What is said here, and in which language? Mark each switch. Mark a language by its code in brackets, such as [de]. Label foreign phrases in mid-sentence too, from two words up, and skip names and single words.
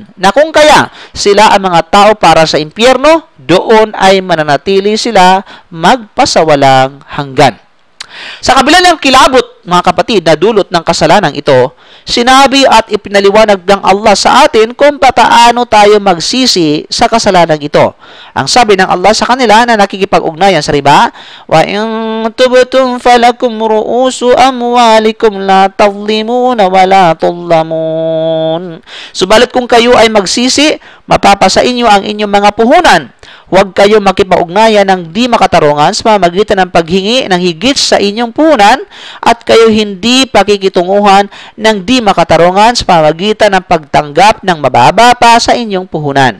[tl] Na kung kaya sila ang mga tao para sa impyerno, doon ay mananatili sila magpasawalang hanggan. Sa kabila ng kilabot, mga kapatid, na dulot ng kasalanang ito, sinabi at ipinaliwanag ng Allah sa atin kung paano tayo magsisi sa kasalanang ito. Ang sabi ng Allah sa kanila na nakikipag-ugnayan sa riba, [ar] وإن تبتم فلكم رؤوس أموالكم لا تظلمون ولا تظلمون. [tl] Subalit kung kayo ay magsisi, mapapasa inyo ang inyong mga puhunan. Huwag kayo makipag-ugnayan ng di makatarungan sa pamamagitan ng paghingi ng higit sa inyong puhunan, at kayo hindi pakikitunguhan ng di makatarungan sa pamamagitan ng pagtanggap ng mababa pa sa inyong puhunan.